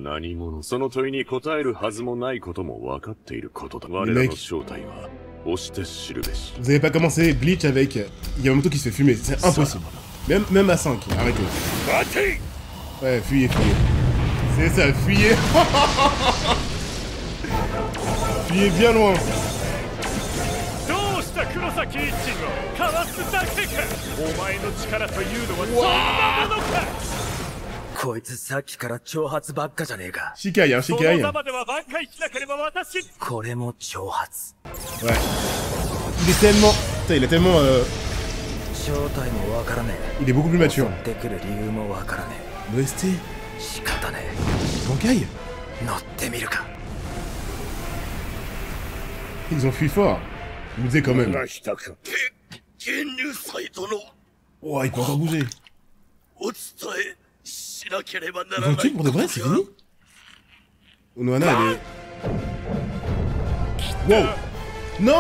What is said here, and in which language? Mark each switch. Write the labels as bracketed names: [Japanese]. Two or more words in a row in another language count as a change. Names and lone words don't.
[French] Mec. Vous avez pas commencé Bleach avec Yamamoto qui se fait fumer, c'est impossible. Même à 5, arrêtez. Ouais, fuyez, fuyez. C'est ça, fuyez. Fuyez bien loin. [Japanese] こいつさっきから挑発ばっかじゃねえか。 [French] Shikai, hein, Shikai. [Japanese] これも挑発。 [French] Ouais. Il est tellement... Putain, il a tellement... [Japanese] 正体もわからねえ。 [French] Il est beaucoup plus mature. [Japanese] 襲ってくる理由もわからねえ。 [French] L'OST. [Japanese] 仕方ねえ。 Bankai. 乗ってみるか。 [French] Ils ont fui fort. Il nous disait quand même. Oh, il peut encore bouger. Ils ont le truc pour de vrai, c'est fini? Unohana, elle est... Wow! Non!